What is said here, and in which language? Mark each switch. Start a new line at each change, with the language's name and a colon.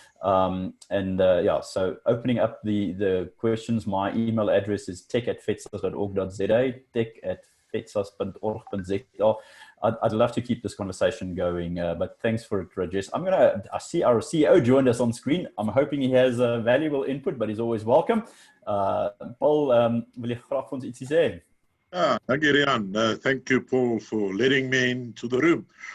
English: Yeah, so opening up the questions, my email address is tech@fedsas.org.za, tech@fedsas.org.za. I'd love to keep this conversation going, but thanks for it, Rajesh. I see our CEO joined us on screen. I'm hoping he has valuable input, but he's always welcome.
Afrikaans: Paul, wil jy graag vir ons ietsie sê?
English: Thank you, Riaan. Thank you, Paul, for letting me into the room.